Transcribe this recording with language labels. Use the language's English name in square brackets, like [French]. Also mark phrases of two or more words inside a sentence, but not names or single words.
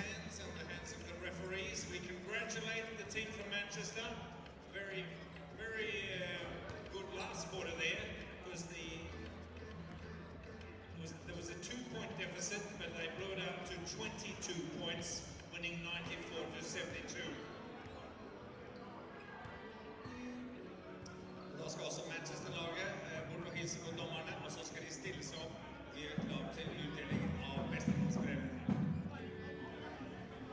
[English] Referees, we congratulate the team from Manchester. Very, very good last quarter there. There was a 2-point deficit, but they blew it out to 22 points, winning 94 to 72. [Norwegian] Da skal også Manchester-laget bort og hilse på dommerne, og så skal de stille seg opp. Vi er klare til utdelingen av mesterskapspremien.